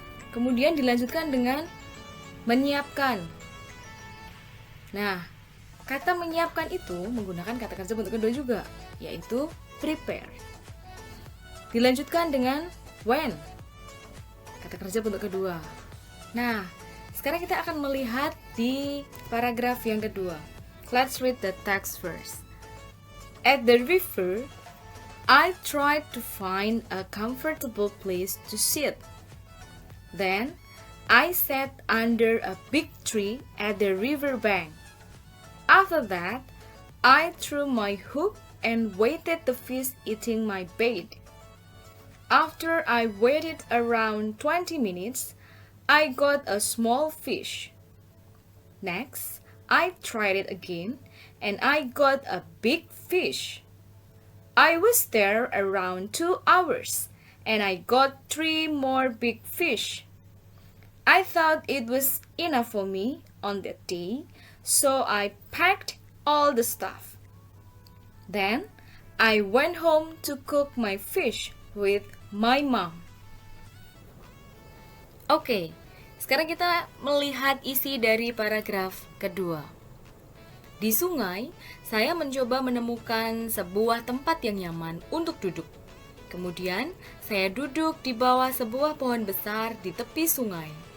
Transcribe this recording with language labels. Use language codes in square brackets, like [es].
[id] Kemudian dilanjutkan dengan menyiapkan. Nah, kata menyiapkan itu menggunakan kata kerja bentuk kedua juga, yaitu prepare. Dilanjutkan dengan when, kata kerja bentuk kedua. Nah, sekarang kita akan melihat di paragraf yang kedua. [en] Let's read the text first. At the river, I tried to find a comfortable place to sit. Then, I sat under a big tree at the river bank. After that, I threw my hook and waited the fish eating my bait. After I waited around 20 minutes, I got a small fish. Next, I tried it again and I got a big fish. I was there around 2 hours and I got 3 more big fish. I thought it was enough for me on that day, so I packed all the stuff. Then I went home to cook my fish with my mom. [id] Oke, sekarang kita melihat isi dari paragraf kedua. Di sungai, saya mencoba menemukan sebuah tempat yang nyaman untuk duduk. Kemudian, saya duduk di bawah sebuah pohon besar di tepi sungai.